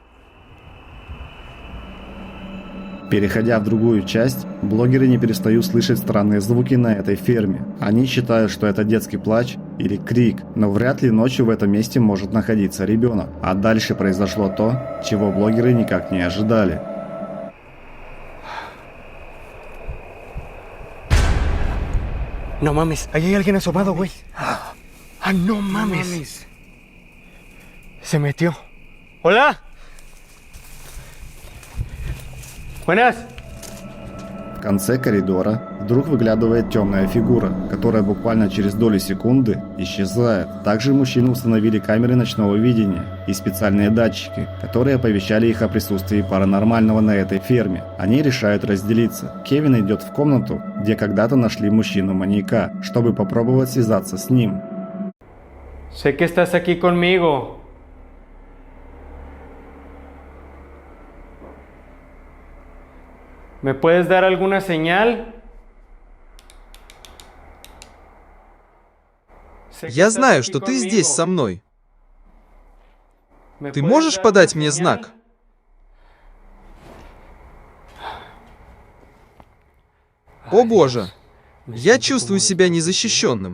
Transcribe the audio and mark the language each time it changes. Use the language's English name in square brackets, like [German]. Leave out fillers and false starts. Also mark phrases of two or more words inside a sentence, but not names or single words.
[Russian] Переходя в другую часть, блогеры не перестают слышать странные звуки на этой ферме. Они считают, что это детский плач или крик, но вряд ли ночью в этом месте может находиться ребенок. А дальше произошло то, чего блогеры никак не ожидали. [Spanish] No mames, ahí hay alguien asomado, güey. Ah, no mames. Se metió. Hola. Buenas. [Russian] В конце коридора вдруг выглядывает темная фигура, которая буквально через доли секунды исчезает. Также мужчины установили камеры ночного видения и специальные датчики, которые оповещали их о присутствии паранормального на этой ферме. Они решают разделиться. Кевин идет в комнату, где когда-то нашли мужчину-маньяка, чтобы попробовать связаться с ним. [Spanish] Sé que estás aquí conmigo. ¿Me puedes dar alguna señal? [Russian] Я знаю, что ты здесь со мной. Ты можешь подать мне знак? О боже, я чувствую себя незащищенным.